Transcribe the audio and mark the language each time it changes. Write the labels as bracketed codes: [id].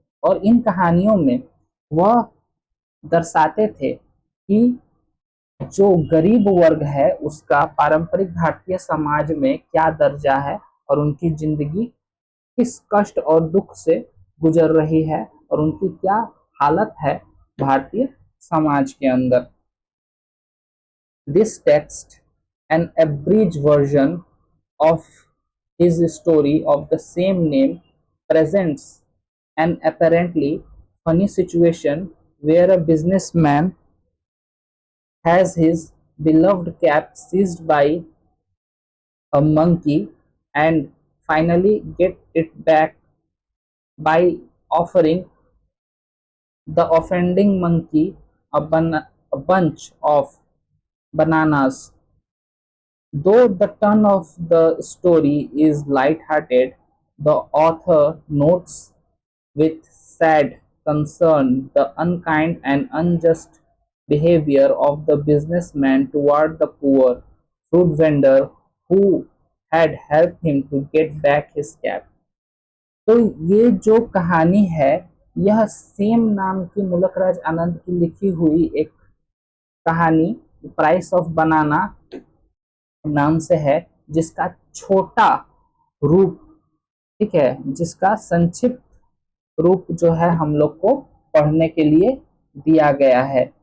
[hi] और इन कहानियों में वह दर्शाते थे कि जो गरीब वर्ग है उसका पारंपरिक भारतीय समाज में क्या दर्जा है और उनकी जिंदगी किस कष्ट और दुख से गुजर रही है और उनकी क्या हालत है भारतीय समाज के अंदर। [en] This text an abridged version of his story of the same name presents an apparently funny situation where a businessman has his beloved cap seized by a monkey and finally get it back by offering the offending monkey a bunch of bananas. Though the tone of the story is light-hearted, the author notes with sad concern the unkind and unjust behavior of the businessman toward the poor fruit vendor who had helped him to get back his cap। [hi] तो ये जो कहानी है, यह same नाम की मुलक राज आनंद की लिखी हुई एक कहानी प्राइस ऑफ बनाना नाम से है, जिसका छोटा रूप, ठीक है, जिसका संक्षिप्त रूप जो है हम लोग को पढ़ने के लिए दिया गया है।